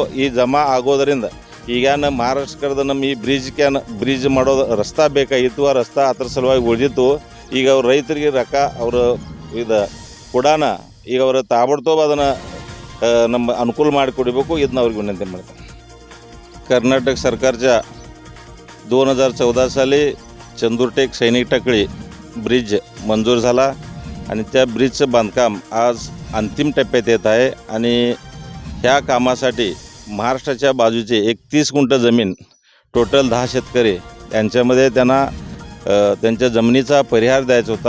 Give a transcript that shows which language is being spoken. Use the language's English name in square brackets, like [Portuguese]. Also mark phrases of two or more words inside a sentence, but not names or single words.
[Kannada] ಈ ಜಮಾ ಆಗೋದರಿಂದ ಈಗ ನಮ್ಮ ಮಹಾರಾಷ್ಟ್ರದ ನಮ್ಮ ಈ ಬ್ರಿಡ್ಜ್ ಮಾಡೋದು ರಸ್ತೆ ಬೇಕಾಗಿತ್ತು. ಆ ರಸ್ತೆ ಅದ್ರ ಸಲುವಾಗಿ ಉಳಿದಿತ್ತು. ಈಗ ಅವ್ರ ರೈತರಿಗೆ ಅವರು ಇದು ಕೊಡಾನ ಈಗ ಅವರ ತಾಬಡ್ತೋಬ ಅದನ್ನು ನಮ್ಮ ಅನುಕೂಲ ಮಾಡಿಕೊಡಬೇಕು. ಇದನ್ನ ಅವ್ರಿಗೆ विनंती ಮಾಡ್ತಾರೆ. [Marathi] कर्नाटक सरकारच्या 2014 साली चंदुरटेक सैनिक टाकळी ब्रिज मंजूर झाला आणि त्या ब्रिजचं बांधकाम आज अंतिम टप्प्यात येत आहे. आणि ह्या कामासाठी महाराष्ट्राच्या बाजूचे 31 गुंठ जमीन टोटल 10 शेतकरी यांच्यामध्ये त्यांना त्यांच्या जमिनीचा परिहार द्यायचा होता.